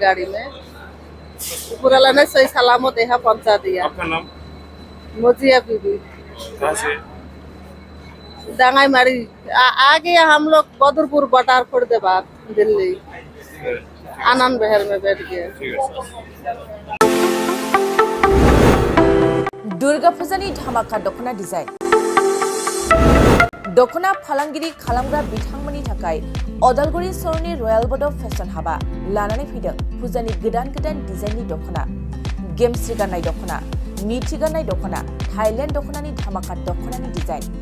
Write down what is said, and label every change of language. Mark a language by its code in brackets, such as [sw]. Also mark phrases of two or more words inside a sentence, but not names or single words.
[hi] गाड़ी में पूरा लाने सही सलामत यहाँ पहुँचा दिया। आपका नाम? मोजिया बीबी, कहाँ से? डांगाई मारी आ गया हम लोग बदरपुर बटारपुर के बाद दिल्ली, आनंद बहर में बैठ गए। ठीक है। [brx] दुर्गा फुजानि धामाका दखना डिजाइन दखना फालांगिरि खालामग्रा बिथांमोननि थाखाय अदालगुरि सहरनि रयेल बड' फेशन हाबा लानानै फैदों फुजानि गोदान गोदान डिजाइननि दखना, गेमस्रि गाननाय दखना, मिथि गाननाय दखना, थाइलेण्ड दखनानि धामाका दखनानि डिजाइन।